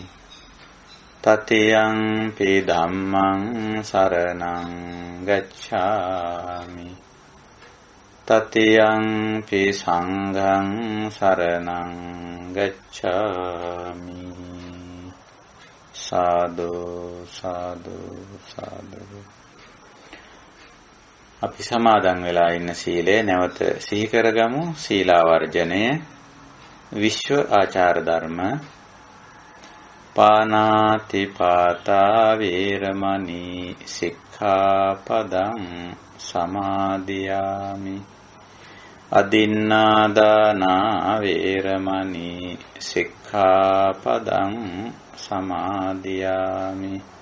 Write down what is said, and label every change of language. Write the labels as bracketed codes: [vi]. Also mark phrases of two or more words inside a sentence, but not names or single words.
[pi] තතියං පි ධම්මං සරණං ගච්ඡාමි. තතියං පි සංඝං සරණං ගච්ඡාමි. සාදු සාදු සාදු. [si] අපි සමාදන් වෙලා ඉන්න සීලය නැවත සිහි කරගමු. සීලාවර්ජනය විශ්ව ආචාර ධර්ම. [pi] පානාති පාතා වේරමණී සික්ඛාපදං සමාදියාමි. අදින්නාදානා වේරමණී සික්ඛාපදං සමාදියාමි.